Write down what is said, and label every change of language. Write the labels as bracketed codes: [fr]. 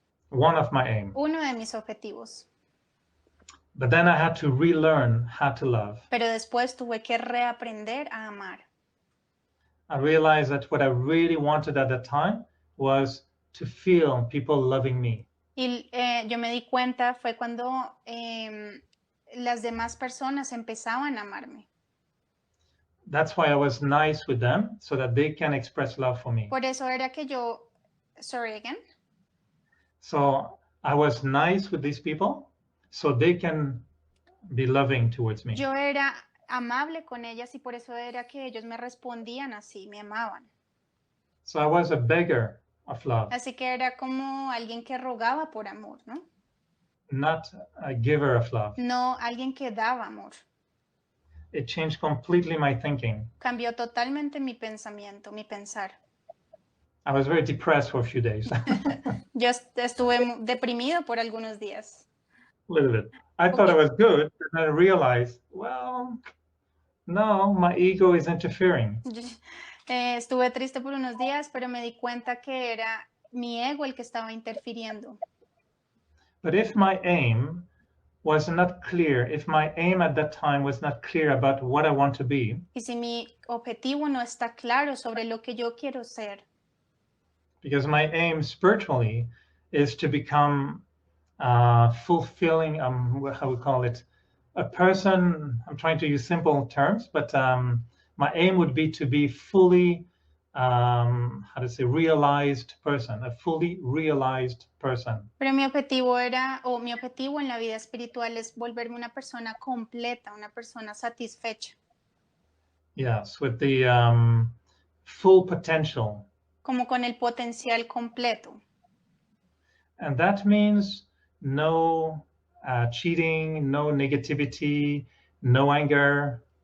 [en] One of my aims. [es] Uno de mis objetivos. [en] But then I had to relearn how to love. [es] Pero después tuve que reaprender a amar. [en] I realized that what I really wanted at that time was to feel people loving me. [es] Y yo me di cuenta fue cuando las demás personas empezaban a amarme. [en] That's why I was nice with them, so that they can express love for me. [es] Por eso era que yo, [en] sorry again. So I was nice with these people, so they can be loving towards me. [es] Yo era amable con ellas y por eso era que ellos me respondían así, me amaban. [en] So I was a beggar of love, [es] Así que era como alguien que rogaba por amor, ¿no? [en] not a giver of love. [es] No alguien que daba amor. [en] It changed completely my thinking. [es] Cambió totalmente mi pensamiento, mi pensar. [en] I was very depressed for a few days. [es] Yo estuve deprimido por algunos días. [en] A little bit. I thought I was good, but then I realized, well, no, my ego is interfering. [es] Estuve triste por unos días, pero me di cuenta que era mi ego el que estaba interfiriendo. [en] But if my aim was not clear, if my aim at that time was not clear about what I want to be, [es] Y si mi objetivo no está claro sobre lo que yo quiero ser, [en] because my aim spiritually is to become fulfilling, how we call it, a person, I'm trying to use simple terms, but my aim would be to be fully, how to say, realized person, a fully realized person. [es] pero mi objetivo era, o mi objetivo en la vida espiritual es volverme una persona completa, una persona satisfecha, [en] Yes, with the full potential. [es] como con el potencial completo. [en] And that means no cheating, no negativity, no anger,